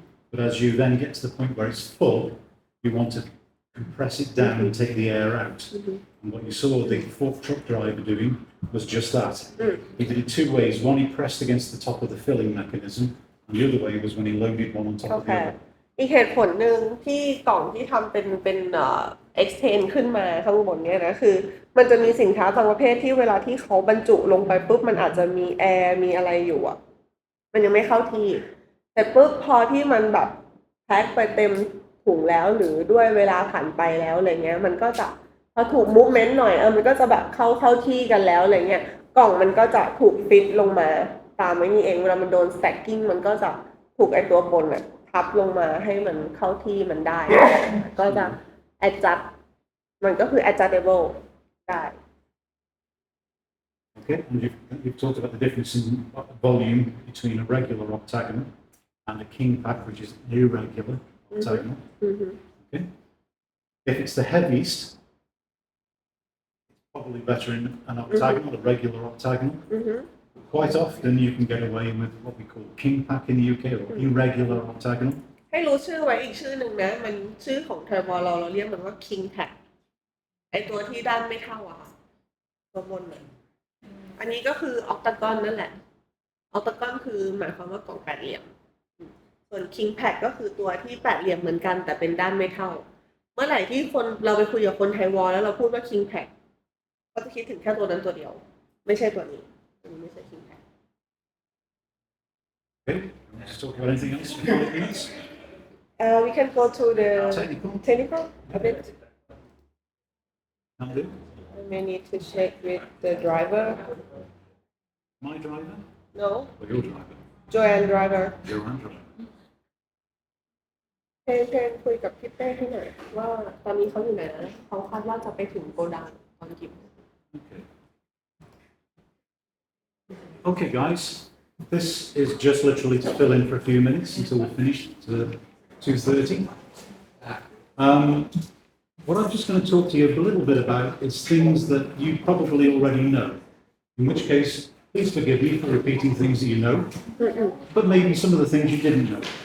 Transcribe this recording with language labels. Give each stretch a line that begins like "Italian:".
English: But as you then get to the point where it's full, you want to compress it down and take the air out. And what you saw the fourth truck driver doing was just that. He did it two ways. One, he pressed against the top of the filling mechanism, and the other way was when he loaded one on top of the other.
Thai: อีกเหตุผลหนึ่งที่กล่องที่ทำเป็นextend ขึ้นมาข้างบนเนี่ยนะคือมันจะมีสินค้าบางประเภทที่เวลาที่เขาบรรจุลงไปปุ๊บมันอาจจะมีแอร์มีอะไรอยู่อ่ะ มันยังไม่เข้าที่แต่ปุ๊บพอที่มันแบบแพ็คไปเต็มถุงแล้วหรือด้วยเวลาผ่านไปแล้วอะไรเงี้ยมันก็จะพอถูกมูฟเมนต์หน่อยมันก็จะแบบเข้าที่กันแล้วอะไรเงี้ยกล่องมันก็จะถูกฟิตลงมาตามไม่นี่เองเวลามันโดน stacking มันก็จะถูกไอตัวบนอ่ะทับลงมาให้มันเข้าที่มันได้ก็จะ adjust มันก็คือ adjustable ได้
English: Okay, and you've talked about the difference in volume between a regular octagonal and a king pack, which is irregular octagonal. Okay, if it's the heaviest, it's probably better in an octagonal, a regular octagonal. Quite often you can get away with what we call king pack in the UK or irregular octagonal.
Thai: ให้รู้ชื่อไว้อีกชื่อหนึ่งนะมันชื่อของเทอร์โบเราเรียกมันว่า king pack ไอตัวที่ด้านไม่เท่าอ่ะตัวบนน่ะอันนี้ก็คือออกตากอนนั่นแหละออกตากอนคือหมายความว่ากล่องแปดเหลี่ยม ส่วน king pack ก็คือตัวที่แปดเหลี่ยมเหมือนกันแต่เป็นด้านไม่เท่า เมื่อไหร่ที่คนเราไปคุยกับคนไทยวอลแล้วเราพูดว่า king pack ก็จะคิดถึงแค่ตัวนั้นตัวเดียว ไม่ใช่ตัวนี้ไม่ใช่ king pack
English: Okay, let's talk about anything else for 5 minutes. we can go to the Technical. a bit Can do. I may need to check with the driver My driver no or your driver? Joanne driver Your own driver.
Thai: เพนคุยกับพี่เป้ให้หน่อยว่าตอนนี้เขาอยู่ไหนนะเขาคาดว่าจะไปถึงโกดังตอนกี่โมง
English: Okay. Okay, guys. This is just literally to fill in for a few minutes until we're finished to 2:30. What I'm just going to talk to you a little bit about is things that you probably already know. In which case, please forgive me for repeating things that you know, but maybe some of the things you didn't know.